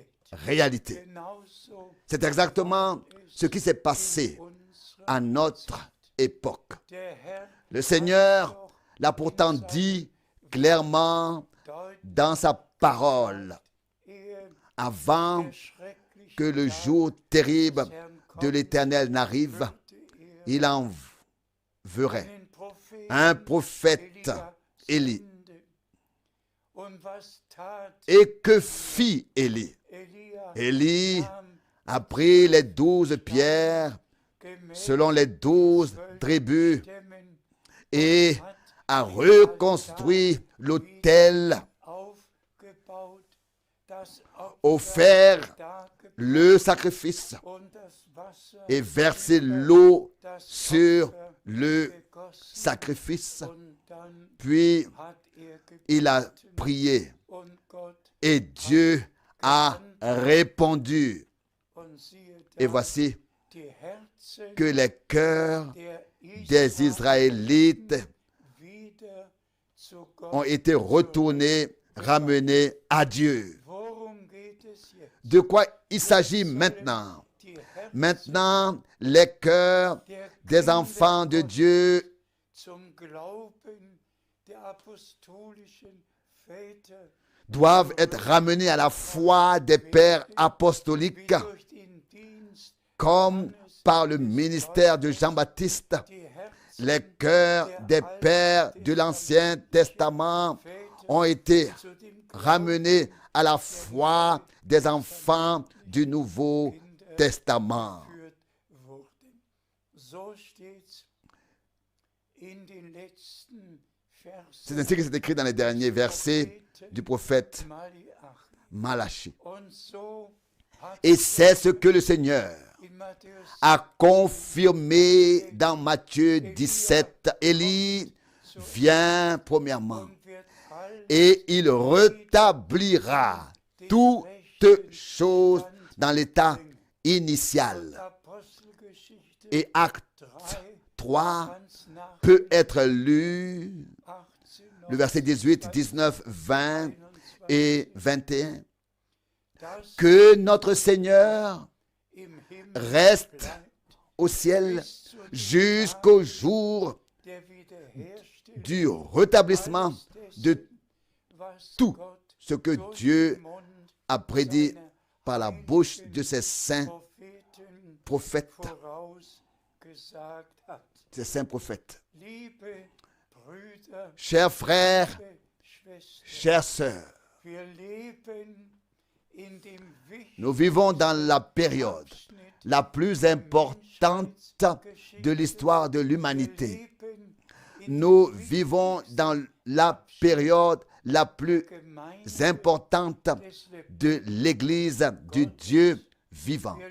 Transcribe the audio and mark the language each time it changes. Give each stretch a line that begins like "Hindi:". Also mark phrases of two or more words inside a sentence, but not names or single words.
French: réalité.
German: Genauso
French: C'est exactement ce qui s'est passé à notre époque.
German: der Herr
French: Le Seigneur l'a pourtant dit clairement
German: deutlich,
French: dans sa parole
German: ehe
French: avant
German: der schreckliche
French: que le
German: Tag
French: jour terrible
German: des Herrn
French: de
German: kommt,
French: l'Éternel n'arrive.
German: würde
French: Il enverrait
German: einen Propheten
French: un prophète,
German: Elia
French: Élie.
German: senden. Und was tat
French: Et que fit Élie?
German: Elia?
French: Élie
German: Nahm
French: a pris les 12 pierres
German: gemäß
French: selon les 12 tribus
German: Stämmen
French: et a reconstruit l'autel,
German: aufgebaut, das
French: offert
German: dargebracht
French: le sacrifice
German: und das Wasser
French: et versé l'eau
German: das
French: sur
German: Opfer
French: le
German: gegossen.
French: sacrifice.
German: Und dann
French: Puis
German: hat
French: il a
German: gebeten
French: prié
German: und Gott
French: et Dieu a répondu.
German: und siehe
French: Et
German: da,
French: voici
German: die Herzen
French: que les cœurs
German: der
French: des Israélites
German: wieder zu
French: ont
German: Gott.
French: été retournés, ramenés à Dieu.
German: Worum geht es jetzt?
French: De quoi il s'agit maintenant?
German: Die Herzen
French: Maintenant, les cœurs
German: der
French: des enfants de Dieu
German: zum Glauben der apostolischen Väter
French: doivent être ramenés à la foi des pères
German: wie
French: apostoliques,
German: durch den Dienst
French: comme par le ministère de Jean-Baptiste.
German: die Herzen
French: Les cœurs des pères de l'Ancien Testament ont été
German: zu dem
French: ramenés à la foi des enfants du Nouveau Testament.
German: geführt wurden. So steht in den letzten
French: C'est
German: Versen
French: ainsi que c'est écrit dans les derniers versets du prophète
German: Malachi.
French: Malachie.
German: Und so hat
French: Et c'est ce que le Seigneur
German: in Matthäus
French: a confirmé dans Matthieu 17. Élie vient premièrement
German: und wird all
French: et il rétablira toutes choses dans l'état initial.
German: Apostelgeschichte
French: Et Acte 3
German: ganz nach
French: peut être lu,
German: 18,
French: le verset 18, 19, 20 et 21,
German: das
French: que notre Seigneur
German: im Himmel
French: reste
German: bleibt,
French: au ciel
German: bis zu dem
French: jusqu'au jour
German: der Wiederherstellung
French: du rétablissement de
German: was
French: tout
German: Gott
French: ce que
German: durch
French: Dieu
German: den Mund
French: a prédit par la bouche de ses saints
German: Propheten
French: prophètes.
German: vorausgesagt hat.
French: Ses saints prophètes.
German: Liebe Brüder,
French: Chers frères,
German: liebe Schwestern,
French: chères sœurs,
German: wir leben in dem
French: nous vivons dans la période
German: Abschnitt
French: la plus importante de l'histoire de l'humanité. Nous vivons dans la période la plus importante de l'Église du Dieu vivant.